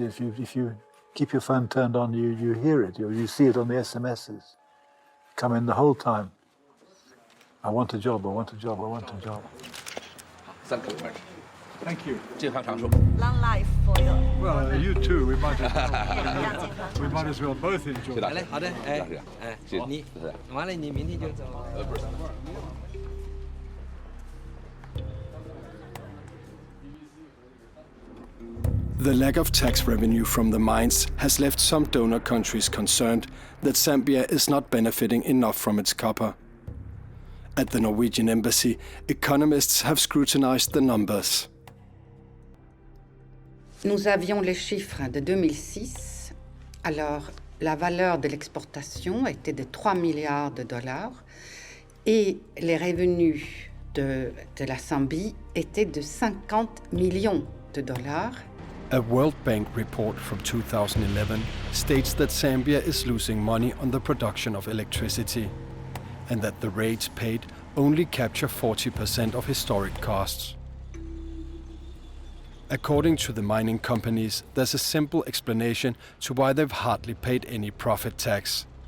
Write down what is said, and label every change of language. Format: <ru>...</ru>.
<en>If you keep your phone turned on, you hear it, you see it on the SMSs. Come in the whole time. I want a job, I want a job, I want a job. Thank you very much. Thank you.</en> <zh>健康长寿.</zh> <en>Long life for you. Well, you too. We might as well both enjoy.</en> <zh>来嘞，好的，哎，你完了，你明天就走。</zh> <en>The lack of tax revenue from the mines has left some donor countries concerned that Zambia is not benefiting enough from its copper. At the Norwegian embassy, economists have scrutinized the numbers.</en> <fr>Nous avions les chiffres de 2006. Alors, la valeur de l'exportation était de 3 milliards de dollars et les revenus de la Zambie étaient de 50 millions de dollars.</fr> <en>A World Bank report from 2011 states that Zambia is losing money on the production of electricity, and that the rates paid only capture 40% of historic costs. According to the mining companies, there's a simple explanation to why they've hardly paid any profit tax.</en>